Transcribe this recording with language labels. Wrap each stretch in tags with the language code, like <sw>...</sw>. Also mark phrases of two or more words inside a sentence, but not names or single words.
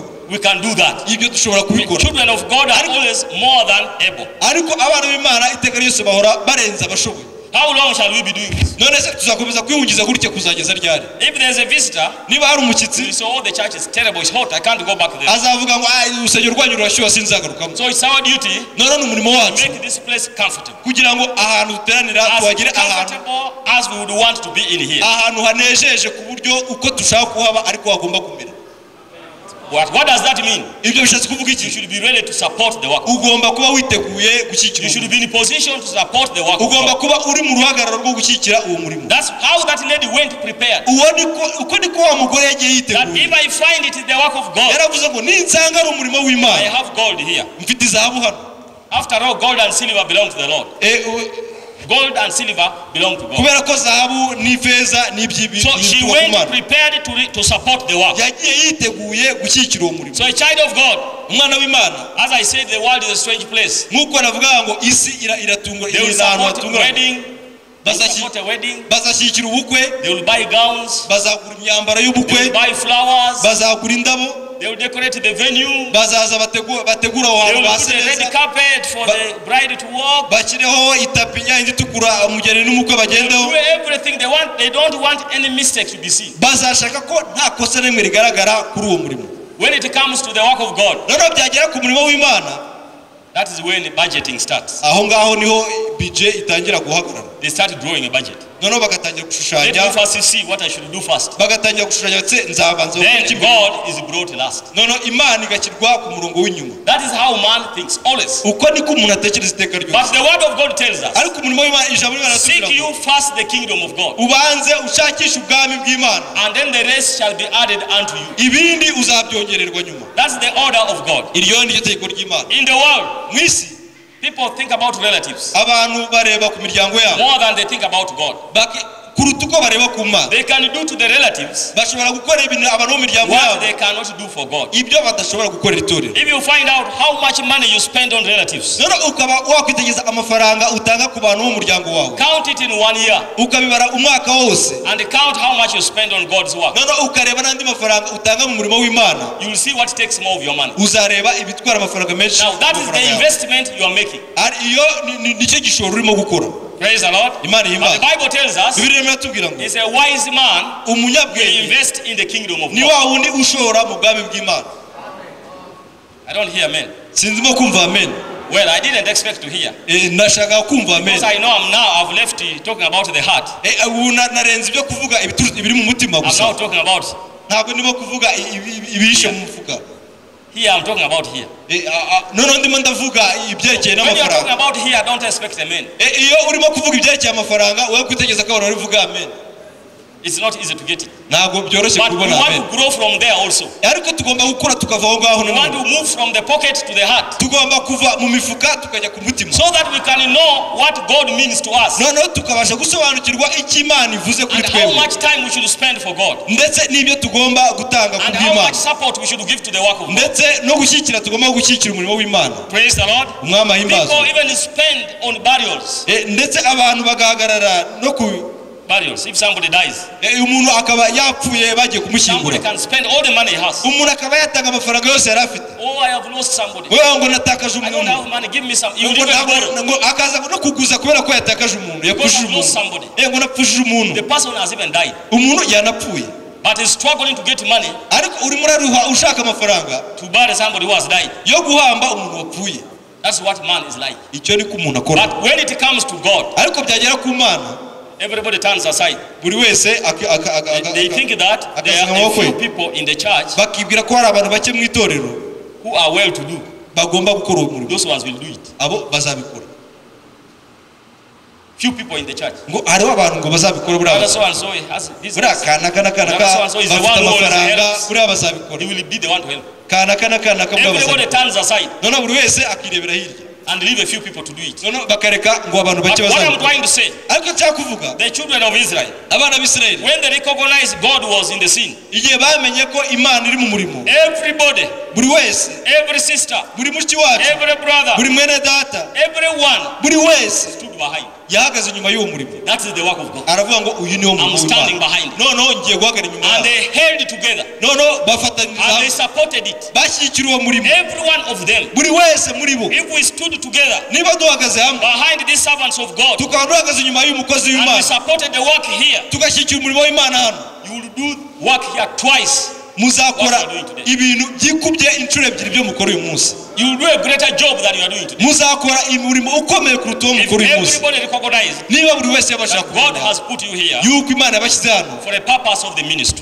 <en>We can do that.</en> <rw>ibyo dushobora kubikora.</rw> <en>Children of God are always more than able.</en> <rw>ariko abana b'Imana iteka ryose bahora barenza abashoboye.</rw> <en>How long shall we be doing this?</en> <rw>none se tuzakomeza kwihungiza gutya kuzageza ryari?</rw> <en>If there's a visitor,</en> <rw>Niba hari umushyitsi</rw> <en>you say, oh, the church is terrible, it's hot, I can't go back there.</en> <rw>azavuga ngo urusengero rwanyu rurashyuha sinzagarukamo.</rw> <en>So it's our duty</en> <rw>none ni umurimo</rw> <en>to</en> <rw>wacu</rw> <en>make this place comfortable.</en> <rw>kugira ngo ahantu duteranira tuhagire ahantu</rw> <en>Comfortable as we would want to be in here.</en> <rw>ahantu hanejeje ku buryo uko dushaka kuhaba ariko hagomba kumera.</rw> <en>What does that mean?</en> <rw>Ibyo bishatse kuvuga</rw> <en>You</en> <rw>iki?</rw> <en>should be ready to support the work.</en> <rw>Ugomba kuba witeguye gushyigikira.</rw> <en>You should be in a position to support the work.</en> <rw>Ugomba kuba uri mu ruhagararo rwo gushyigikira uwo murimo.</rw> <en>That's how that lady went prepared.</en> <rw>Uko niko wa mugore yagiye</rw> <en>That</en> <rw>yiteguye.</rw> <en>if I find it is the work of God,</en> <rw>Yaravuze ngo ninsanga ari umurimo</rw> <en>I</en> <rw>w'Imana</rw> <en>have gold here.</en> <rw>mfite izahabu hano.</rw> <en>After all, gold and silver belong to the Lord. Gold and silver belong to God.</en> <rw>Kubera ko zahabu n'ifeza n'iby'ibintu.</rw> <en>So she went prepared to support the work.</en> <rw>Yagiye yiteguye gushyigikira uwo murimo.</rw> <en>So a child of God,</en> <rw>Umwana w'Imana.</rw> <en>as I said, the world is a strange place.</en> <rw>Nkuko navuga ngo isi iratungwa</rw> <en>They will support a wedding. They will support a wedding.</en> <rw>bazashyigikira ubukwe.</rw> <en>They will buy gowns.</en> <rw>Bazagura imyambaro</rw> <en>They</en> <rw>y'ubukwe.</rw> <en>will buy flowers.</en> <rw>Bazagura indabo.</rw> <en>They will decorate the venue.</en> <rw>Bazaza bategura aho</rw> <en>They</en> <rw>hantu</rw> <en>will</en> <rw>basa</rw> <en>put a red</en> <rw>neza.</rw> <en>carpet for the bride to walk.</en> <rw>Bashyireho itapi yindi itukura umugeni n'umukwe</rw> <en>They</en> <rw>bagendaho.</rw> <en>will do everything they want. They don't want any mistake to be seen.</en> <rw>Bazashaka ko nta kosa rimwe rigaragara kuri uwo murimo.</rw> <en>When it comes to the work of God,</en> <rw>noneho byagera ku murimo w'Imana,</rw> <en>that is when the budgeting starts.</en> <rw>aho ngaho niho budget itangira guhagarara.</rw> <en>They start drawing a budget.</en> <rw>noneho bagatangira</rw> <en>Let</en> <rw>gushushanya.</rw> <en>me first see what I should do first.</en> <rw>Bagatangira gushushanya ndetse nzabanza</rw> <en>Then God is brought last.</en> <rw>noneho Imana igashyirwa ku murongo w'inyuma.</rw> <en>That is how man thinks always.</en> <rw>Uko niko umuntu atekereza iteka</rw> <en>But</en> <rw>ryose.</rw> <en>the word of God tells us,</en> <rw>ariko umurimo w'Imana ijambo ry'Imana</rw> <en>seek</en> <rw>ratubwira</rw> <en>you first the kingdom of God,</en> <rw>ubanze ushakishe ubwami bw'Imana,</rw> <en>and then the rest shall be added unto you.</en> <rw>ibindi uzabyongererwa nyuma.</rw> <en>That's the order of God.</en> <rw>Iryo ni ryo tegeko ry'Imana.</rw> <en>In the world,</en> <rw>Mu isi</rw> <en>people think about relatives</en> <rw>abantu bareba ku miryango yabo</rw> <en>more than they think about God.</en> <rw>kuruta uko bareba ku Mana.</rw> <en>They can do to the relatives</en> <rw>Bashobora gukora ibintu abantu bo mu miryango</rw> <en>what</en> <rw>yabo</rw> <en>they cannot do for God.</en> <rw>ibyo badashobora gukorera itorero.</rw> <en>If you find out how much money you spend on relatives,</en> <rw>none ukaba wakwitegereza amafaranga utanga ku bantu bo mu muryango wawe,</rw> <en>count it in 1 year</en> <rw>ukabibara umwaka wose,</rw> <en>and count how much you spend on God's work.</en> <rw>none ukareba n'andi mafaranga utanga mu murimo w'Imana,</rw> <en>You will see what takes more of your money.</en> <rw>uzareba ibitwara amafaranga menshi.</rw> <en>Now that is the investment you are making.</en> <rw>iyo nicyo gishoro urimo gukora.</rw> <en>Praise the Lord.</en> <rw>Imana</rw> <en>But the</en> <rw>ihimbaza.</rw> <en>Bible tells us,</en> <rw>Bibiliya iratubwira ngo</rw> <en>it's a wise man will</en> <rw>umunyabwenge</rw> <en>invest in the kingdom of</en> <rw>ni</rw> <en>God.</en> <rw>wa wundi ushora mu bwami bw'Imana.</rw> <en>I don't hear amen.</en> <rw>Sinzimo kumva amen.</rw> <en>Well, I didn't expect to hear.</en> <rw>Nashaka kumva amen.</rw> <en>Because I know I've left talking about the heart.</en> <rw>ubu narenze ibyo kuvuga ibiri mu mutima</rw> <en>I'm</en> <rw>gusa.</rw> <en>now talking about,</en> <rw>Ntabwo ndimo kuvuga ibihishe mu mufuka.</rw> <en>here I'm talking about here.</en> <rw>Noneho ndimo ndavuga ibyerekeye</rw> <en>When you're talking</en> <rw>n'amafaranga.</rw> <en>about here, don't expect amen.</en> <rw>Iyo urimo kuvuga ibyerekeye amafaranga wowe kwitegereza ko abantu barivuga amen.</rw> <en>It's not easy to get it.</en> <rw>Ntabwo byoroshye</rw> <en>But we</en> <rw>kubona amen.</rw> <en>want to grow from there also.</en> <rw>Ariko tugomba gukura tukava aho ngaho</rw> <en>We want</en> <rw>noneho.</rw> <en>to move from the pocket to the heart,</en> <rw>Tugomba kuva mu mifuka tukajya ku mutima.</rw> <en>so that we can know what God means to us</en> <rw>Noneho tukabasha gusobanukirwa icyo Imana ivuze kuri</rw> <en>and how</en> <rw>twebwe.</rw> <en>much time we should spend for God</en> <rw>Ndetse n'ibyo tugomba gutanga ku</rw> <en>and how much</en> <rw>bw'Imana.</rw> <en>support we should give to the work of God.</en> <rw>Ndetse no gushyigikira tugomba gushyigikira umurimo w'Imana.</rw> <en>Praise the Lord.</en> <rw>Umwami ahimbaza.</rw> <en>People even spend on burials.</en> <rw>Ndetse abantu bagahagarara no ku</rw> <en>Burials. If somebody dies,</en> <rw>umuntu akaba yapfuye bagiye</rw> <en>somebody</en> <rw>kumushyingura.</rw> <en>can spend all the money he has.</en> <rw>Umuntu akaba yatanga amafaranga yose yari afite.</rw> <en>Oh, I have lost somebody.</en> <rw>Wewe ngo natakaje</rw> <en>I don't</en> <rw>umuntu.</rw> <en>have money. Give me some. You</en> <rw>Ngo</rw> <en>will even borrow.</en> <rw>ngo akaza no kuguza kubera ko yatakaje umuntu. Yapfushije</rw> <en>Because I've lost</en> <rw>umuntu.</rw> <en>somebody.</en> <rw>Ngo napfushije umuntu.</rw> <en>The person has even died,</en> <rw>Umuntu yanapfuye.</rw> <en>but he's struggling to get money</en> <rw>Ariko urimo uraruha ushaka amafaranga</rw> <en>to bury somebody who has died.</en> <rw>yo guhamba umuntu wapfuye.</rw> <en>That's what man is like.</en> <rw>Icyo ni ko umuntu akora.</rw> <en>But when it comes to God,</en> <rw>Ariko byagera ku Mana</rw> <en>everybody turns aside.</en> <rw>buri wese</rw> <en>They think that there are a few people in the church</en> <rw>bakibwira ko hari abantu bake mu itorero</rw> <en>who are well to do.</en> <rw>bagomba gukora uwo murimo.</rw> <en>Those ones will do it.</en> <rw>Abo bazabikora.</rw> <en>Few people in the church.</en> <rw>Ngo hariho abantu ngo bazabikora buriya.</rw> <en>Brother so and so has</en> <rw>Buriya</rw> <en>business.</en> <rw>kana</rw> <en>So-and-so is the</en> <rw>bafite</rw> <en>one who</en> <rw>amafaranga</rw> <en>helps.</en> <rw>buriya bazabikora.</rw> <en>He will be the one to help.</en> <rw>Kana buriya</rw> <en>Everybody</en> <rw>bazabikora.</rw> <en>turns aside</en> <rw>Noneho buri wese akirebera hirya.</rw> <en>and leave a few people to do it.</en> <rw>Noneho bakareka ngo abantu</rw> <en>But</en> <rw>bake</rw> <en>what I'm</en> <rw>bazabikora.</rw> <en>trying to say,</en> <rw>Ariko nshaka kuvuga</rw> <en>the children of Israel,</en> <rw>abana b'Isirayeli</rw> <en>when they recognized God was in the scene,</en> <rw>igihe bamenye ko Imana iri mu murimo,</rw> <en>everybody,</en> <rw>buri wese,</rw> <en>every sister,</en> <rw>buri mushiki wacu,</rw> <en>every brother,</en> <rw>buri mwene data,</rw> <en>everyone</en> <rw>buri wese</rw> <en>stood behind.</en> <rw>yahagaze nyuma y'uwo murimo.</rw> <en>That is the work of God.</en> <rw>Aravuga ngo uyu niwo murimo</rw> <en>I'm standing behind.</en> <rw>noneho ngiye guhagarara inyuma</rw> <en>And</en> <rw>yawo.</rw> <en>they held it together.</en> <rw>noneho bafatanyiriza</rw> <en>And they</en> <rw>hamwe</rw> <en>supported it.</en> <rw>bashyigikira uwo murimo.</rw> <en>Every one of them.</en> <rw>buri wese muri bo</rw> <en>If we stood together</en> <rw>niba duhagaze hamwe</rw> <en>behind these servants of God</en> <rw>tukaba duhagaze inyuma y'umukozi</rw> <en>and we</en> <rw>w'Imana</rw> <en>supported the work here,</en> <rw>tugashyigikira umurimo w'Imana hano,</rw> <en>you will do work here twice.</en> <rw>muzakora</rw> <en>What you are doing today.</en> <rw>ibintu byikubye inshuro ebyiri byo mukora uyu munsi.</rw> <en>You will do a greater job than you are doing today.</en> <rw>muzakora umurimo ukomeye kuruta uwo</rw> <en>If</en> <rw>mukora uyu munsi.</rw> <en>everybody recognizes</en> <rw>niba buri wese yabasha</rw> <en>that God</en> <rw>kumenya</rw> <en>has put you here</en> <rw>yuko Imana yabashyize hano</rw> <en>for a purpose of the ministry,</en>